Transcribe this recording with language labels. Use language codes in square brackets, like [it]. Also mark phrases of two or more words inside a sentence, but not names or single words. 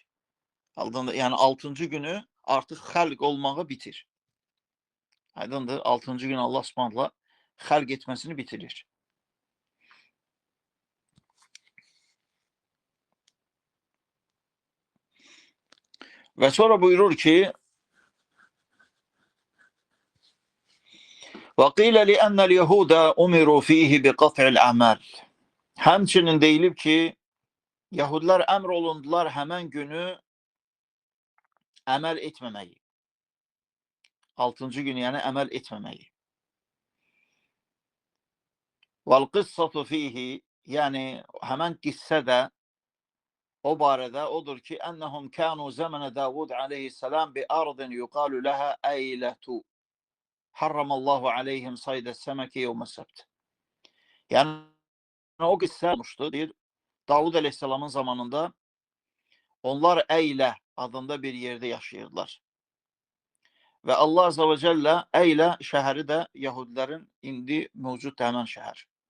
[az] Yəni 6-cı günü artıq xəlq olmağı bitir. Aydındır, 6-cı gün Allah Subhanahu xəlq etməsini bitirir. Və sonra buyurur ki, [ar] وَقِيلَ لِأَنَّ الْيَهُودَ أُمِرُوا فِيهِ بِقَطْعِ الْأَعْمَالِ. [az] Həmçinin deyilib ki, Yahudlar əmr olundular həmən günü əməl etməməyi. 6-cı günü yəni əməl etməməyi. [ar] وَالْقِصَّةُ فِيهِ, [az] yəni həmən qissə də o barədə odur ki, [ar] أَنَّهُمْ كَانُوا زَمَنَ دَاوُدْ عَلَيْهِ السَّلَامِ بِأَرْضٍ يُقَالُ لَهَا أَيْلَةُ حَرَّمَ اللّٰهُ عَلَيْهِمْ صَيْدَ السَّمَكِ يَوْمَ السَّبْتِ. [az] Yəni o qissə olmuşdu, deyir, Davud Aleyhisselamın zamanında onlar Əylə adında bir yerdə yaşayırdılar. Və Allah [ar] عز وجل [az] Əylə şəhəri də Yahudilərin indi mövcud həmən şəhər.